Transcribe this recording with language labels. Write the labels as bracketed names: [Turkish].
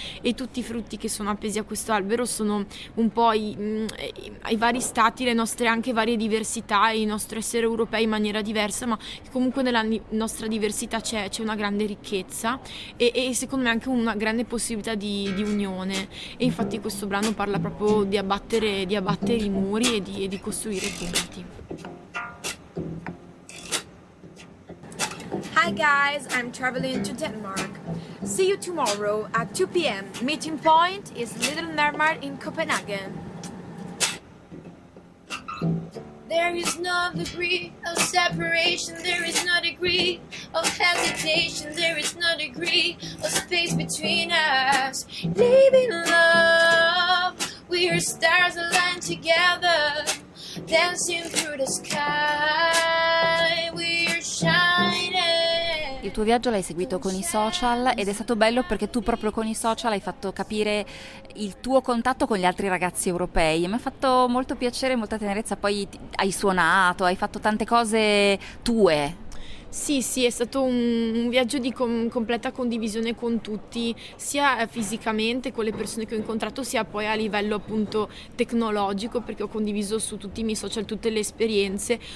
[Italian] e tutti i frutti che sono appesi a questo albero sono un po' ai vari stati, le nostre anche varie diversità, i nostri essere europei in maniera diversa, ma comunque nella nostra diversità c'è una grande ricchezza e secondo me anche una grande possibilità di unione. E infatti questo brano parla proprio di abbattere i muri e di costruire punti. [English] Hi guys, I'm traveling to Denmark. See you tomorrow at 2 p.m. Meeting point is Little Nermar in Copenhagen. There is no degree of separation, there is no degree of hesitation, there is no degree of space between us. Living love, we are stars aligned together, dancing through the sky, we are shining. [Italian] Il tuo viaggio l'hai seguito con i social ed è stato bello perché tu proprio con i social hai fatto capire il tuo contatto con gli altri ragazzi europei. Mi ha fatto molto piacere, molta tenerezza. Poi hai suonato, hai fatto tante cose tue. Sì, sì, è stato un viaggio di completa condivisione con tutti, sia fisicamente con le persone che ho incontrato, sia poi a livello appunto tecnologico, perché ho condiviso su tutti i miei social tutte le esperienze.